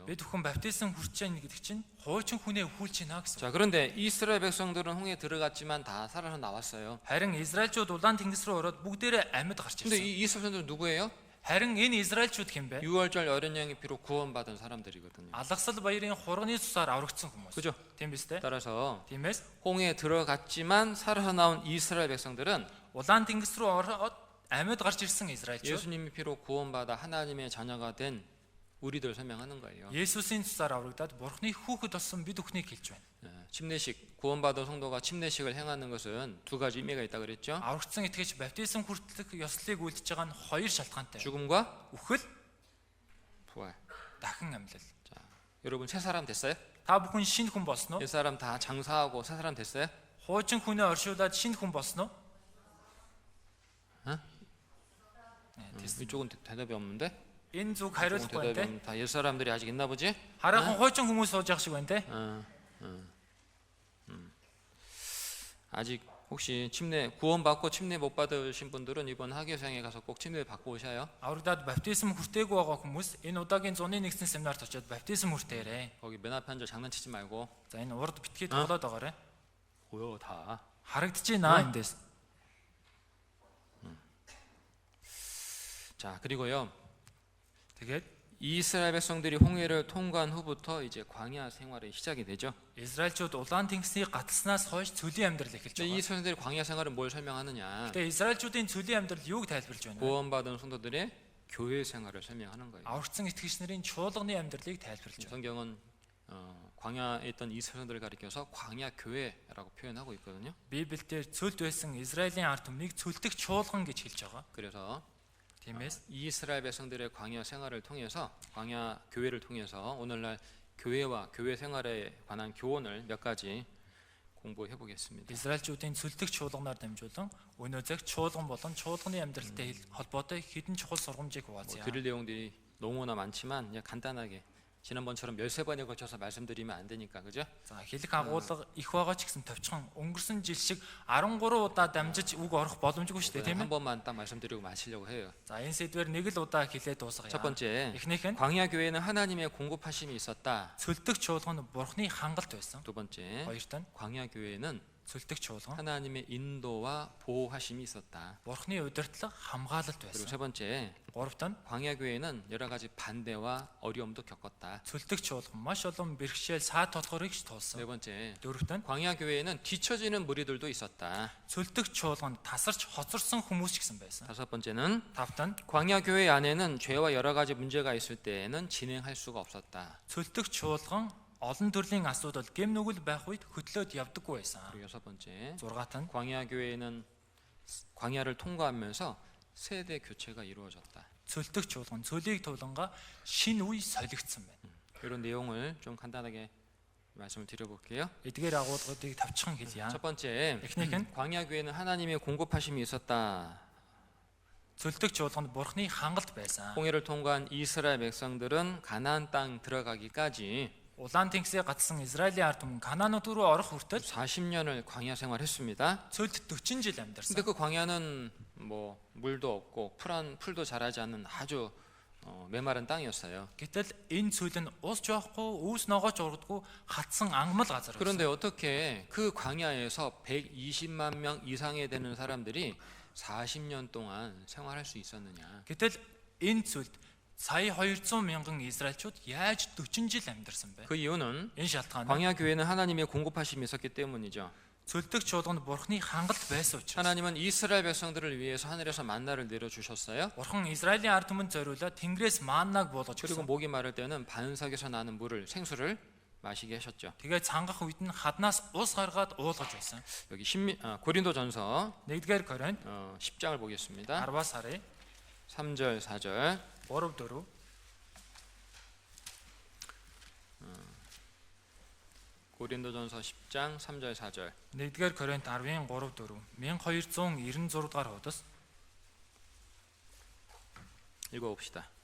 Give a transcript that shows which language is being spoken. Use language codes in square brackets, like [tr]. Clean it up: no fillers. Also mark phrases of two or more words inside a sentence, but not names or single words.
[mn] Бид бүхэн баптизм хүрч байгаа гэдэг чинь хуучин хүнээ өхүүлж байна гэсэн. [ko] 자, 그런데 이스라엘 백성들은 홍해에 들어갔지만 다 살아서 나왔어요. [mn] Харин Израильчууд улаан тэнгис рүү ороод бүгдээрээ амьд гарч [ko] 근데 [mn] ирсэн. [ko] 이 이스라엘 백성들은 누구예요? [mn] Харин энэ Израильчууд хэн бэ? [ko] 6월절 어린 양의 피로 구원받은 사람들이거든요. [mn] Алгасал баярын хурганы цусаар аврагдсан хүмүүс. [ko] 그죠? [mn] Тийм биз дээ? [ko] 따라서 [mn] Тиймээс [ko] 홍해에 들어갔지만 살아서 나온 이스라엘 백성들은 [mn] улаан тэнгис рүү ороод амьд гарч ирсэн Израильчууд [ko] 예수님의 피로 구원받아 하나님의 자녀가 된 우리들 설명하는 거예요. [mn] Есүсийн цусаар аврагдаад Бурхны хүүхэд болсон бид бүхнийг хэлж байна. [ko] 침례식, 구원받은 성도가 침례식을 행하는 것은 두 가지 의미가 있다 그랬죠. [mn] Аврагдсан итгэгч баптизм хүртэлх ёслолыг үйлдэж байгаа нь хоёр шалтгаантай. [ko] 죽음과 [mn] Үхэл, [ko] 부활. [mn] дахин амьлал. [ko] 자, 여러분 새 사람 됐어요? [mn] Та бүхэн шинэ хүн болсон уу? [ko] 옛 사람 다 장사하고 새 사람 됐어요? [mn] Хуучин хүнээ оршуулад шинэ хүн болсон уу? [ko] 이쪽은 대답이 없는데? [mn] Энэ зүг [ko] 이쪽은 [mn] хариулахгүй [ko] 대답이 [mn] байна те. [ko] 없는데 다옛 사람들이 아직 있나 보지? [mn] Хараахан хуучин хүмүүс сууж явах шиг байна те. [ko] 아직 혹시 침례 구원받고 침례 못 받으신 분들은 이번 하교생에 가서 꼭 침례 받고 오셔요. [mn] Аврагдаад баптизм хүртээгүй байгаа хүмүүс энэ удаагийн 101-ний семинарт очиод баптизм хүртээрэй. [ko] 거기 맨 앞에 앉아 장난치지 말고 [mn] За энэ урд битгээд тоглоод байгаарэ. [ko] 보여 다. [mn] Харагдчихэна эндээс. [ko] 자, 그리고요. [mn] Тэгээд [ko] 이스라엘 백성들이 홍해를 통과한 후부터 이제 광야 생활이 시작이 되죠. [mn] Израильчууд улаан тэнгисийг гаталснаас хойш цөлийн амьдрал эхэлж [ko] 근데 이 [mn] байгаа. [ko] 백성들이 광야 생활은 뭘 설명하느냐? [mn] Тэгээд Израильчуудын цөлийн амьдрал юуг тайлбарлаж байна вэ? [ko] 구원받은 성도들의 교회 생활을 설명하는 거예요. [mn] Аврагдсан итгэгч нарын чуулганы амьдралыг тайлбарлаж байна. [ko] 성경은 광야에 있던 이스라엘 백성들을 가리켜서 광야 교회라고 표현하고 있거든요. [mn] Библиэлд цөлд байсан Израилийн ард түмнийг цөлдөх чуулган гэж хэлж байгаа. [ko] 그래서 [mn] Тиймээс [ko] 이스라엘 백성들의 광야 생활을 통해서 광야 교회를 통해서 오늘날 교회와 교회 생활에 관한 교훈을 몇 가지 공부해 보겠습니다. [mn] Израильчүүдийн цөлтөг чуулганаар дамжуулан өнөөдөр чуулган болон чуулганы амьдралтай холбоотой хэдэн чухал сургамжийг хуваалцъя. [ko] 드릴 내용들이 너무나 많지만 그냥 간단하게 지난번처럼 13번에 걸쳐서 말씀드리면 안 되니까, 그죠? [mn] За хэлэх агуулга их байгаа ч гэсэн товчхон өнгөрсөн жил шиг 13 удаа дамжиж үг орох боломжгүй шүү дээ, тийм [ko] 한 [mn] ээ. [ko] 번만 딱 말씀드리고 마치려고 해요. [mn] За энэ сэдвээр нэг л удаа хэлээд дуусгая. [ko] 첫 번째, [mn] Эхнийх нь [ko] 광야 교회는 하나님의 공급하심이 있었다. [mn] цөлтөг чуулган нь Бурхны хангалт байсан. [ko] 두 번째, [mn] Хоёрт нь [ko] 광야 교회는 [mn] цөлтөг чуулган [ko] 하나님의 인도와 보호하심이 있었다. [mn] Бурхны удирдлага хамгаалалт [ko] 그리고 [mn] байсан. [ko] 세 번째, [mn] Гуравт нь [ko] 광야 교회는 여러 가지 반대와 어려움도 겪었다. [mn] цөлтөг чуулган маш олон бэрхшээл саад толгорыг [ko] 네 [mn] тулсан. [ko] 번째, [mn] Дөрөвт нь [ko] 광야 교회는 뒤처지는 무리들도 있었다. [mn] цөлтөг чуулганд тасарч хоцорсон хүмүүс ч гэсэн байсан. [ko] 다섯 번째는 [mn] Тавт нь [ko] 광야 교회 안에는 죄와 여러 가지 문제가 있을 때에는 진행할 수가 없었다. [mn] цөлтөг чуулган олон төрлийн асуудал гэм нүгэл байх үед хөтлөөд явдаггүй байсан. [ko] 그리고 여섯 번째, [mn] Зургаат нь [ko] 광야 교회는 광야를 통과하면서 세대 교체가 이루어졌다. [mn] цөлтөг чуулган цөлийг тулангаа шин үе солигдсон байна. [ko] 이런 내용을 좀 간단하게 말씀을 드려볼게요. [mn] Эдгээр агуулгуудыг тавчхан хэлье. [ko] 첫 번째, [mn] Эхнийх нь [ko] 광야 교회는 하나님의 공급하심이 있었다. [mn] цөлтөг чуулганд Бурхны хангалт байсан. [ko] 홍해를 통과한 이스라엘 백성들은 가나안 땅 들어가기까지 [mn] Улаан тэнгисээ гацсан Израилийн ард түмэн Канаанууд руу орох хүртэл [ko] 40년을 광야 생활했습니다. [mn] цөлд 40 жил амьдарсан. [ko] 근데 그 광야는 뭐 물도 없고 풀도 자라지 않는 아주 메마른 땅이었어요. [mn] Гэтэл энэ цөл нь ус жоохгүй, өвс ногооч урдаггүй хатсан ангамл газар байсан. [ko] 그런데 어떻게 그 광야에서 120만 명 이상에 되는 사람들이 40년 동안 생활할 수 있었느냐? [mn] Гэтэл энэ цөлд сая 200 мянган Израильчууд яаж 40 жил амьдарсан бэ? [ko] 그 이유는 [mn] Энэ шалтгаан нь [ko] 광야 교회는 하나님의 공급하심이 있었기 때문이죠. [mn] цөлтөг чуулганд Бурхны хангалт байсан учраас. [ko] 하나님은 이스라엘 백성들을 위해서 하늘에서 만나를 내려 주셨어요. [mn] Бурхан Израилийн ард түмэнд зориулаад Тэнгэрээс маннаг буулгаж [ko] 그리고 [mn] өгсөн. [ko] 목이 마를 때는 반석에서 나는 물을 생수를 마시게 하셨죠. [mn] Тэгээд цангах үед нь хаднаас ус гаргаад уулгаж байсан. [ko] 여기 고린도전서 [mn] 1-р Коринт [ko] 10장을 보겠습니다. [mn] 10-аас харъя. [ko] 3절 4절 [mn] 3-4. [ko] 고린도전서 10장 3절 4절 [mn] 1-р Коринт 10-ийн 3-4. 1296 дугаар хуудас [ko] 읽어봅시다.